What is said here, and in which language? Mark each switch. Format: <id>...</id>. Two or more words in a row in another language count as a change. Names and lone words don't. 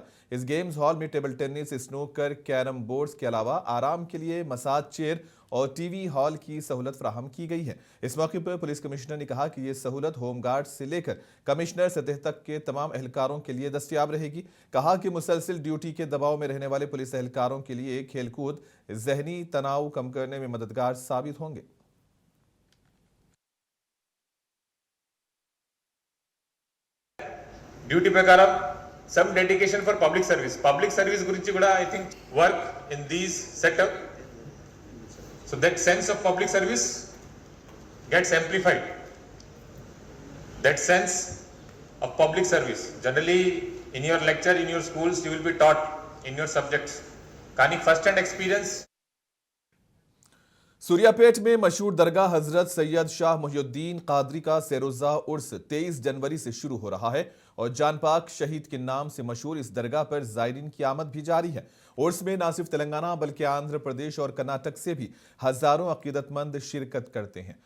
<ur>اس گیمز ہال میں ٹیبل ٹینس، سنوکر، کیرم بورڈز کے علاوہ آرام کے لیے مساج چیئر اور ٹی وی ہال کی سہولت فراہم کی گئی ہے. اس موقع پر پولیس کمشنر نے کہا کہ یہ سہولت ہوم گارڈ سے لے کر کمشنر سطح تک کے تمام اہلکاروں کے لیے دستیاب رہے گی. کہا کہ مسلسل ڈیوٹی کے دباؤ میں رہنے والے پولیس اہلکاروں کے لیے کھیل کود ذہنی تناؤ کم کرنے میں مددگار ثابت ہوں گے.</ur> <en>డ్యూటీ ప్రకారం some dedication for public service</en> <te>గురించి కూడా</te> <en>I think work in these setup so that sense of public service gets amplified. that sense of public service generally in your lecture in your schools you will be taught in your subjects, కానీ first hand experience</en> <ur>سوریاپیٹ میں مشہور درگاہ حضرت سید شاہ محی الدین قادری کا سہ روزہ عرس 23 جنوری سے شروع ہو رہا ہے اور جان پاک شہید کے نام سے مشہور اس درگاہ پر زائرین کی آمد بھی جاری ہے. عرس میں نہ صرف تلنگانہ بلکہ آندھرا پردیش اور کرناٹک سے بھی ہزاروں عقیدت مند شرکت کرتے ہیں.</ur>